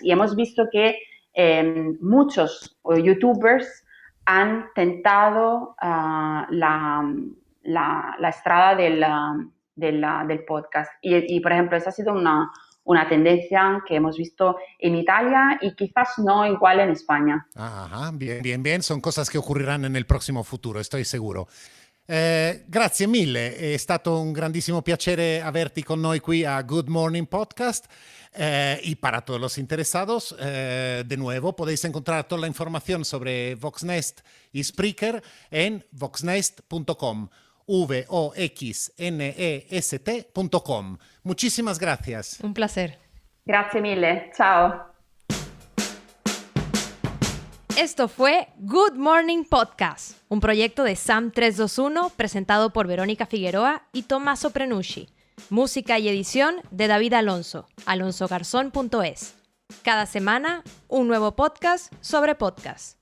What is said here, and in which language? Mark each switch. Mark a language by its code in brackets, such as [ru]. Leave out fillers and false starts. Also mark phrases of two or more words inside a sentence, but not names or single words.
[es] Y hemos visto que muchos youtubers han tentado la estrada del podcast. Y, por ejemplo, esa ha sido una tendencia que hemos visto en Italia y quizás no igual en España. Ajá, bien. Son cosas que ocurrirán en el próximo futuro, estoy seguro. [it] Grazie mille, è stato un grandissimo piacere averti con noi qui a Good Morning Podcast. [es] Y para todos los interesados, de nuevo, podéis encontrar toda la información sobre Voxnest y Spreaker en voxnest.com. voxnest.com. Muchísimas gracias. Un placer. [it] Grazie mille, ciao. [es] Esto fue Good Morning Podcast, un proyecto de Sam 321 presentado por Verónica Figueroa y Tommaso Prenucci. Música y edición de David Alonso, alonsogarzón.es. Cada semana, un nuevo podcast sobre podcast.